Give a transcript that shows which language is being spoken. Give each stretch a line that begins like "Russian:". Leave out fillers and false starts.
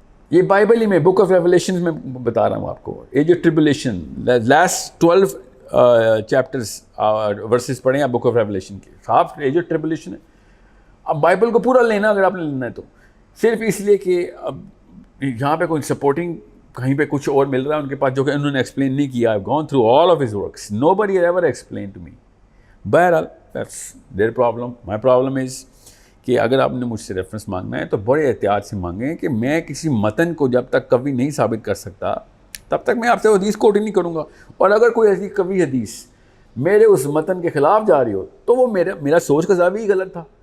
Urdu: یہ بائبل ہی میں book of revelation میں بتا رہا ہوں آپ کو. Age of tribulation last 12 chapters versus پڑھیں آپ بک آف ریولیشن کے, صاف ایج آف ٹریبولیشن ہے. اب بائبل کو پورا لینا اگر آپ نے لینا ہے تو صرف اس لیے کہ اب یہاں پہ کوئی سپورٹنگ کہیں پہ کچھ اور مل رہا ہے ان کے پاس جو کہ انہوں نے ایکسپلین نہیں کیا.
English: I've gone through all of his works. Nobody has ever explained to me. بہرحال that's their problem. My problem is
Urdu: کہ اگر آپ نے مجھ سے ریفرنس مانگنا ہے تو بڑے احتیاط سے مانگیں کہ میں کسی متن کو جب تک کبھی نہیں ثابت کر سکتا تب تک میں آپ سے حدیث کوٹ ہی نہیں کروں گا. اور اگر کوئی ایسی کبھی حدیث میرے اس متن کے خلاف جا رہی ہو تو وہ میرا سوچ کا زاویہ ہی غلط تھا.